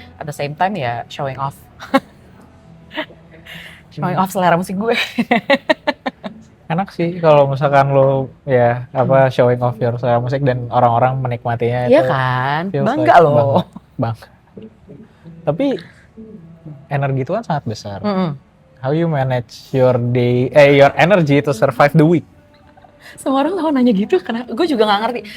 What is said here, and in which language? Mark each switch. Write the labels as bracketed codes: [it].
[en] At the same time ya showing off [id] selera musik gue. Enak sih kalau misalkan lo ya [en] showing off your [id] selera musik dan orang-orang menikmatinya. Iya kan, bangga loh. Bangga. Tapi energi itu kan sangat besar. [en] How you manage your day, your energy to survive the week? [id] Semua orang selalu nanya gitu, karena gue juga nggak ngerti.